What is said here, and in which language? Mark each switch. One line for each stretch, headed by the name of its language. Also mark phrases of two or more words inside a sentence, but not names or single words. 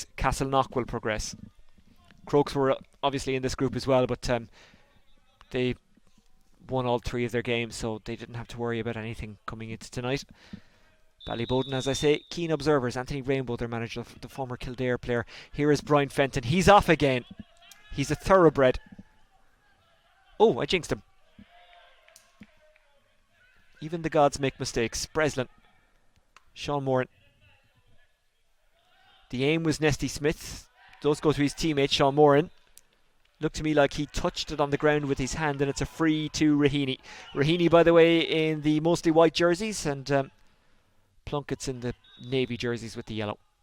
English: Castleknock will progress. Crokes were obviously in this group as well, but they won all 3 of their games, so they didn't have to worry about anything coming into tonight. Ballyboden, as I say, keen observers. Anthony Rainbow, their manager, the former Kildare player. Here is Brian Fenton. He's off again. He's a thoroughbred. Oh, I jinxed him. Even the gods make mistakes. Breslin. Sean Moran. The aim was Nesty Smith. Does go to his teammate, Sean Moran. Looked to me like he touched it on the ground with his hand, and it's a free to Raheny. Raheny, by the way, in the mostly white jerseys, and Plunketts in the navy jerseys with the yellow.